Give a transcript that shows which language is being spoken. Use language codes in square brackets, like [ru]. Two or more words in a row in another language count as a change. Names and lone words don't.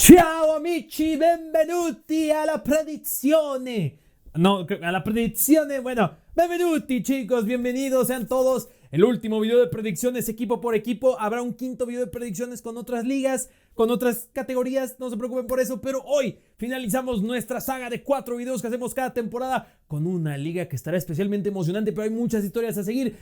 [it] Ciao amici, benvenuti alla predizione. [es] No, a la predizione, bueno, benvenuti chicos, bienvenidos sean todos. El último video de predicciones equipo por equipo. Habrá un quinto video de predicciones con otras ligas, con otras categorías, no se preocupen por eso. Pero hoy finalizamos nuestra saga de 4 videos que hacemos cada temporada con una liga que estará especialmente emocionante, pero hay muchas historias a seguir.